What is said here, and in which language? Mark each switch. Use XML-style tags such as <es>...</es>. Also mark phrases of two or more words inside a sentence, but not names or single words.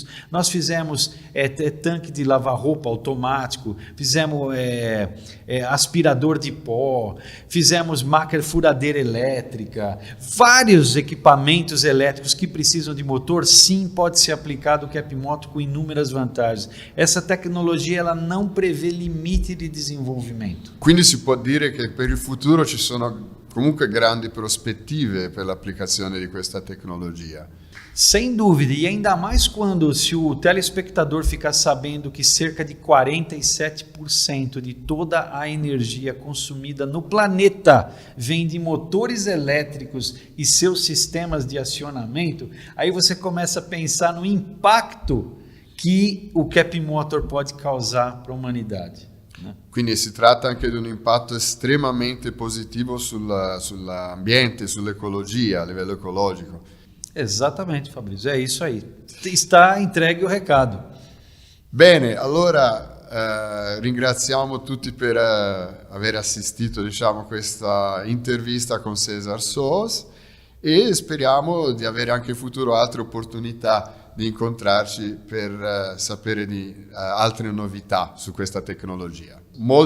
<pt>Nós fizemos tanque de lavar roupa automático, fizemos aspirador de pó, fizemos máquina furadeira elétrica, vários equipamentos elétricos que precisam de motor, sim, pode ser aplicado o Capimoto com inúmeras vantagens. Essa tecnologia ela não prevê limite de desenvolvimento.</pt> <it>Quindi si può dire che per il futuro ci sono comunque grandi prospettive per l'applicazione di questa tecnologia.</it> <pt>Sem dúvida, e ainda mais se o telespectador ficar sabendo que cerca de 47% de toda a energia consumida no planeta vem de motores elétricos e seus sistemas de acionamento, aí você começa a pensar no impacto que o Capimotor pode causar para a humanidade.</pt> <it>Quindi si tratta anche di un impatto estremamente positivo sull'ambiente, sull'ecologia, a livello ecologico.</it> <pt>Exatamente, Fabrício, é isso aí. Está entregue o recado.</pt> <it>Bene, allora ringraziamo tutti per aver assistito, diciamo, a questa intervista con César Soos e speriamo di avere anche in futuro altre opportunità di incontrarci per sapere di altre novità su questa tecnologia.</it>